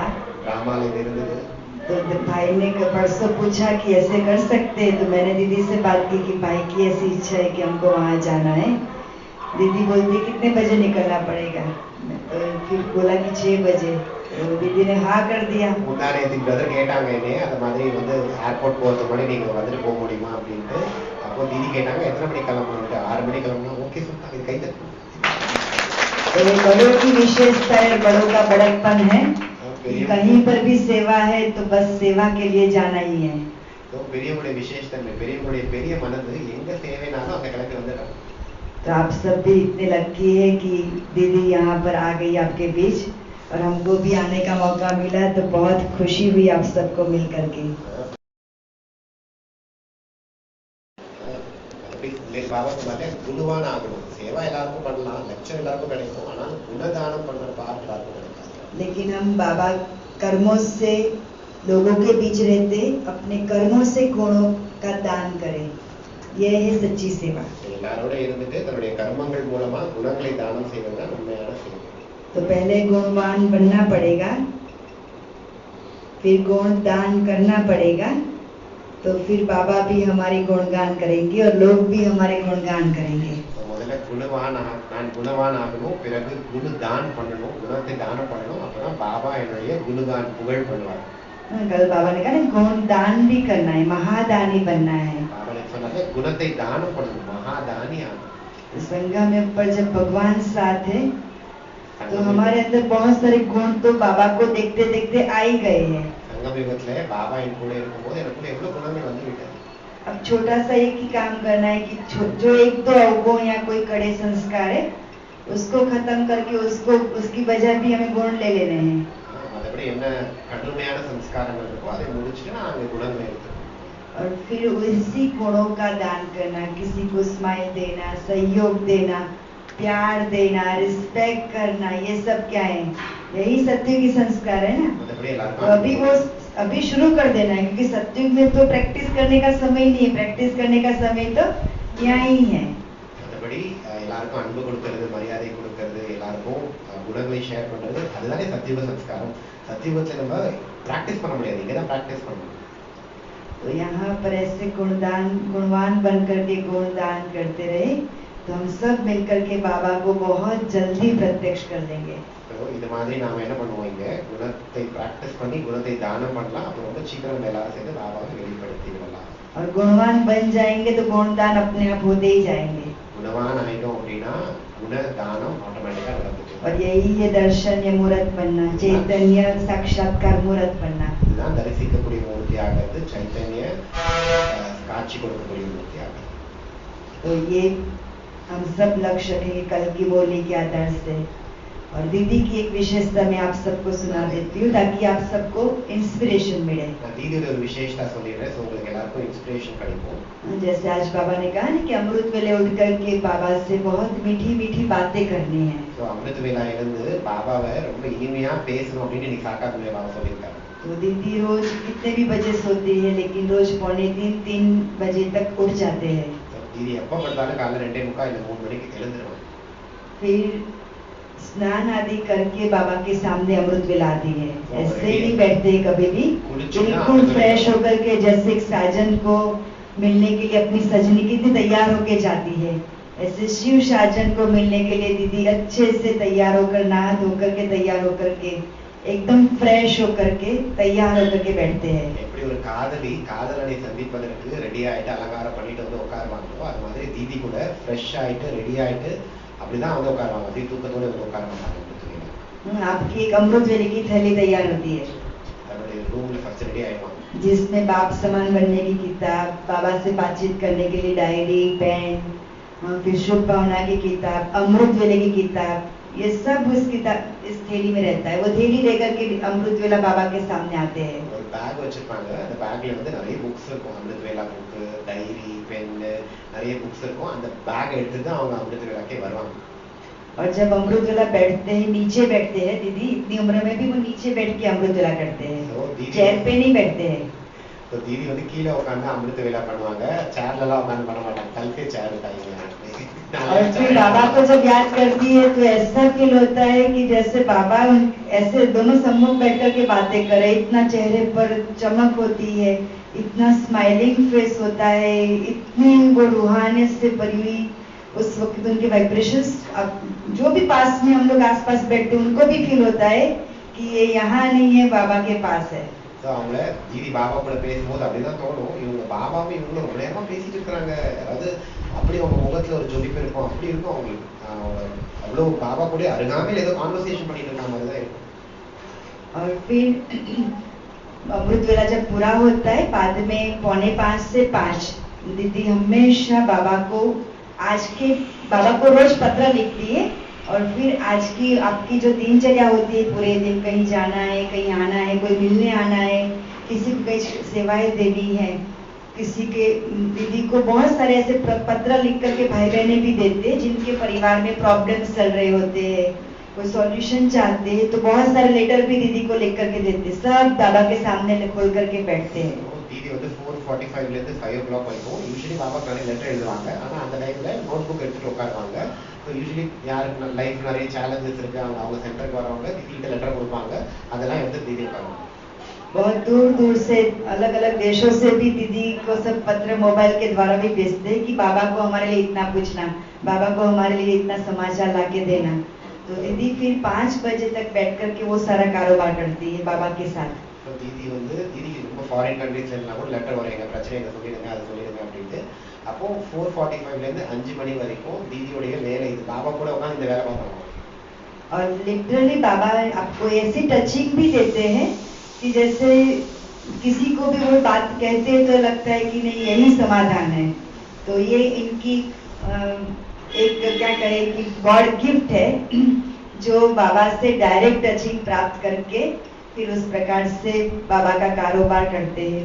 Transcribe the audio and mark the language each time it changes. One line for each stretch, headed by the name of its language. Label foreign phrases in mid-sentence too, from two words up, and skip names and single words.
Hindi: तो भाई ने परसों पूछा कि ऐसे कर सकते हैं, तो मैंने दीदी से बात की कि भाई की ऐसी इच्छा है कि हमको वहाँ जाना है. दीदी बोलती कितने बजे निकलना पड़ेगा, तो फिर बोला कि 6 बजे. दीदी ने हाँ कर दिया.
Tamil: முன்னாடி என் பிரதர் கேட்டாங்க என்ன அந்த மாதிரி வந்து ஏர்போர்ட் போறதுக்கு முன்னாடி நீங்க வந்துட்டு போக முடியுமா அப்படின்ட்டு. அப்போ दीदी கேட்டாங்க எத்தனை மணிக்கு கிளம்பணும். 6 மணிக்கு கிளம்பணும். ஓகே சொல்லிட்டாங்க. கை தட்டு.
Hindi: तो बड़ों की विशेषता है, बड़ों का बड़कपन है. कहीं पर भी सेवा है तो बस सेवा के लिए जाना ही है.
Tamil: तो பெரியவங்களுடைய விசேஷத்தன்மை, பெரியவங்களுடைய பெரிய மனது எங்க சேவைனாலும் அந்த கிளம்பி வந்துட்டாங்க.
Hindi: तो आप सब भी इतने लकी है कि दीदी यहाँ पर आ गई आपके बीच और हमको भी आने का मौका मिला, तो बहुत खुशी हुई आप सबको मिल करके.
Tamil: बाबा சொன்னாலே குருவான ஆகணும். சேவா எல்லாருக்கும் பண்ணலாம், லட்சம் எல்லாருக்கும் கிடைக்கும், ஆனால் குணதானம் பண்ற பார்ட் எல்லாருக்கும் கிடைக்காது.
Hindi: लेकिन हम बाबा कर्मों से लोगों के बीच रहते, अपने कर्मों से गुणों का दान करें, यह है सच्ची सेवा.
Tamil: எல்லாரோட இருந்துட்டு தன்னுடைய கர்மங்கள் மூலமா குணங்களை தானம் செய்வது தான் உண்மையான சேவை.
Hindi: तो पहले गुणवान बनना पड़ेगा, फिर गुण दान करना पड़ेगा, तो फिर बाबा भी हमारे गुणगान करेंगे और लोग भी हमारे गुणगान करेंगे.
Tamil: முதல்ல நான் குணவான் ஆகணும், பிறகு குணதான் பண்ணணும், குணத்தை தானம் பண்ணணும், அப்பதான் பாபா என்னுடைய குணகான் புகழ் பண்ணுவார்.
Hindi: कल बाबा ने कहा ना गुण दान भी करना है, महादानी बनना है. बाबा ने
Tamil: சொன்னாங்க குணத்தை தானம் பண்ணணும், மகாதானி ஆகணும்.
Hindi: संगम में पर जब भगवान साथ है तो हमारे अंदर बहुत सारे गुण तो बाबा को देखते देखते आ ही गए हैं.
Tamil: संगम युगத்துல பாபா என் கூட இருக்கும்போது எனக்குள்ள எவ்வளவு குணங்கள் வந்து விட்டது.
Hindi: अब छोटा सा एक ही काम करना है कि जो 1-2 अवगुण या कोई कड़े संस्कार है उसको खत्म करके उसको उसकी वजह भी हमें गुण ले लेने हैं.
Tamil: மற்றபடி என்ன கடுமையான சம்ஸ்காரங்கள் இருக்கோ அதை முடிச்சுட்டு நான் அந்த குணங்களை எடுத்துக்கணும்.
Hindi: और फिर उसी गुणों का दान करना, किसी को स्माइल देना, सहयोग देना, प्यार देना, रिस्पेक्ट करना, ये सब क्या है यही सत्युग की संस्कार है ना।
Tamil: மற்றபடி
Hindi: तो
Tamil: எல்லாருக்கும்
Hindi: अभी वो अभी शुरू कर देना है, क्योंकि सत्युग में तो प्रैक्टिस करने का समय नहीं है, प्रैक्टिस करने का समय तो यहाँ ही है।
Tamil: மற்றபடி எல்லாருக்கும் அன்பு கொடுக்கறது, மரியாதை கொடுக்கறது, எல்லாருக்கும் குணங்களை ஷேர் பண்றது, அதுதானே சத்தியுக சம்ஸ்காரம். சத்தியுகத்தில் நம்ம பிராக்டிஸ் பண்ண முடியாது, இங்கே தான் பிராக்டிஸ் பண்ணணும்.
Hindi: तो यहाँ पर ऐसे गुणवान बन करके गुणदान करते रहे तो हम सब मिलकर के बाबा को बहुत जल्दी प्रत्यक्ष कर लेंगे।
Tamil: இது மாதிரி நாம என்ன பண்ணுவோம், இங்க குணத்தை பிராக்டிஸ் பண்ணி குணத்தை தானம் பண்ணலாம். அப்போ ரொம்ப சீக்கிரம் எல்லாரும் சேர்ந்து பாபாவை வெளிப்படுத்தி விடலாம்.
Hindi: और गुणवान बन जाएंगे तो गुणदान अपने आप होते ही जाएंगे।
Tamil: குணவான் ஆயிட்டோம் அப்படின்னா குண தானம் ஆட்டோமேட்டிக்கா நடந்துச்சு.
Hindi: और यही ये दर्शन ये मूर्त बनना, चैतन्य साक्षात्कार मूर्त बनना।
Tamil: இதுதான் தரிசிக்கக்கூடிய மூர்த்தியாகிறது, சைத்தன்ய காட்சி கொடுக்கக்கூடிய மூர்த்தியாகிறது.
Hindi: तो ये हम सब लक्ष्य रखेंगे कल की बोली के आधार से। और दीदी की एक विशेषता मैं आप सबको सुना देती हूँ ताकि आप सबको इंस्पिरेशन मिले।
Tamil: நான் தீதியோட ஒரு விசேஷता சொல்லிடுறேன், so உங்களுக்கு எல்லாருக்கும் இன்ஸ்பிரேஷன் கிடைக்கும்.
Hindi: जैसे आज बाबा ने कहा ना कि अमृत वेले उठ करके बाबा से बहुत मीठी मीठी बातें करनी है।
Tamil: ஸோ அமிர்த வேலா இருந்து பாபாவை ரொம்ப இனிமையா பேசணும் அப்படின்னு இன்னைக்கு சாக்காத்து மேலே பாபா சொல்லியிருக்காரு.
Hindi: तो दीदी रोज कितने भी बजे सोती है, लेकिन रोज 2:45-3 बजे तक उठ जाते हैं।
Tamil: தீதி எப்போ படுத்தாலும் காலைல 2:45 இல்லை 3 மணிக்கு எழுந்துருவாங்க.
Hindi: फिर स्नान आदि करके बाबा के सामने अमृत वेला आती है। ऐसे ही नहीं बैठते कभी भी, बिल्कुल फ्रेश होकर के, जैसे एक साजन को मिलने के लिए अपनी सजनी कितनी तैयार होके जाती है, ऐसे शिव साजन को मिलने के लिए दीदी अच्छे से तैयार होकर, नहा धोकर के तैयार होकर के, एकदम फ्रेश होकर के तैयार होकर के बैठते हैं।
Tamil: எப்படி ஒரு காதலனை சந்திப்பதற்கு ரெடி ஆயிட்டு அலங்காரம் பண்ணிட்டு வந்து உட்காருவாங்களோ அது மாதிரி தீதி கூட ஃப்ரெஷ் ஆயிட்டு ரெடி ஆயிட்டு அப்படிதான் வந்து உட்காருவாங்க. அப்படி தூக்கத்தோட வந்து உட்கார மாட்டாங்க.
Hindi: आपकी एक अमृत वेले की थैली तैयार होती है
Tamil: தன்னுடைய ரூம்ல ஃபர்ஸ்ட் ரெடி ஆயிடுவாங்க.
Hindi: जिसमें बाप समान बनने की किताब, बाबा से बातचीत करने के लिए डायरी, पेन, फिर शुभ भावना की किताब, अमृत वेले की किताब, ये सब इस थैली में रहता है। वो थैली लेकर के अमृत वेला बाबा के सामने आते हैं।
Tamil: ஒரு பேக் வச்சிருப்பாங்க, அந்த பேக்ல வந்து நிறைய புக்ஸ் இருக்கும், அமிர்த வேலா புக்கு, டைரி, பென், நிறைய புக்ஸ் இருக்கும். அந்த பேக் எடுத்துட்டு அவங்க அமிர்த வேலாக்கே வருவாங்க.
Hindi: और जब अमृत वेला बैठते हैं, नीचे बैठते हैं दीदी, इतनी उम्र में भी वो नीचे बैठ के अमृत वेला करते हैं, चेयर पे नहीं बैठते हैं।
Tamil: तो दीदी வந்து கீழே உட்கார்ந்து அமிர்த வேலா பண்ணுவாங்க, சேர்ல எல்லாம் உட்கார்ந்து பண்ண மாட்டாங்க, கல்பே சேர் उठाएंगे।
Hindi: और फिर बाबा को जब याद करती है तो ऐसा फील होता है कि जैसे बाबा ऐसे दोनों सम्मुख बैठकर के बातें करे, इतना चेहरे पर चमक होती है, इतना स्माइलिंग फेस होता है, इतनी वो रूहानियत से भरी हुई उस वक्त उनके वाइब्रेशंस, जो भी पास में हम लोग आसपास बैठते हैं उनको भी फील होता है कि ये यहाँ नहीं है, बाबा के पास है।
Tamil: ஸோ அவங்கள தீதி பாபா கூட பேசும்போது அப்படிதான் தோணும், இவங்க பாபாவும் இவங்களும் ரொம்ப நேரமா பேசிட்டு இருக்கிறாங்க, அதாவது அப்படி அவங்க முகத்துல ஒரு ஜொலிப்பு இருக்கும், அப்படி இருக்கும் அவங்களுக்கு, அவ்வளோ பாபா கூட அருகாமையில் ஏதோ கான்வர்சேஷன் பண்ணிட்டு இருக்க மாதிரி தான் இருக்கும்.
Hindi: और फिर अमृत वेला जब पूरा होता है, बाद में 4:45 से 5 दीदी हमेशा बाबा को रोज पत्र लिखती है। और फिर आज की आपकी जो दिनचर्या होती है, पूरे दिन कहीं जाना है, कहीं आना है, कोई मिलने आना है, किसी को कहीं सेवाएं देनी है, किसी के दीदी को बहुत सारे ऐसे पत्र लिख करके भाई बहने भी देते हैं जिनके परिवार में प्रॉब्लम्स चल रहे होते हैं, कोई सॉल्यूशन चाहते हैं, तो बहुत सारे लेटर भी दीदी को लिख करके देते हैं। सब बाबा के सामने खोल करके बैठते हैं।
Tamil: दीदी வந்து 4:45 இருந்து 5 o'clock வரைக்கும் யூஸ்வலி பாபா நிறைய லெட்டர் எழுதுவாங்க. ஆனால் அந்த டைம்ல நோட் புக் எடுத்துட்டு உட்காருவாங்க. ஸோ யூஸ்வலி யாருக்கு லைஃப் நிறைய சேலஞ்சஸ் இருக்கு, அவங்க சென்டருக்கு வரவங்க திடீர்னு லெட்டர் கொடுப்பாங்க, அதெல்லாம் எடுத்து दीदी உட்காருவாங்க.
Hindi: बहुत दूर दूर से अलग अलग देशों से भी दीदी को सब पत्र मोबाइल के द्वारा भी भेजते हैं कि बाबा को हमारे लिए इतना पूछना, बाबा को हमारे लिए इतना समाचार ला के देना। तो दीदी फिर 5 बजे तक बैठ करके वो सारा कारोबार करती है बाबा के साथ।
Tamil: तो दीदी ரொம்ப ஃபாரின் கண்ட்ரீஸ்ல இருந்தா கூட லெட்டர் வரும், எங்க பிரச்சனைகளை சொல்லிடுங்க, அதை சொல்லிடுங்க அப்படின்ட்டு. அப்போ 4:45 இருந்து 5 மணி வரைக்கும் दीदीயோடைய வேலை இது, பாபா கூட உட்காந்து இந்த வேலை பார்ப்பாங்க.
Hindi: और लिटरली बाबा आपको ऐसी टचिंग भी देते हैं कि जैसे किसी को भी वो बात कहते हैं तो लगता है कि नहीं यही समाधान है। तो ये इनकी एक क्या कहें कि गॉड गिफ्ट है जो बाबा से डायरेक्ट टचिंग प्राप्त करके फिर उस प्रकार से बाबा का कारोबार करते हैं।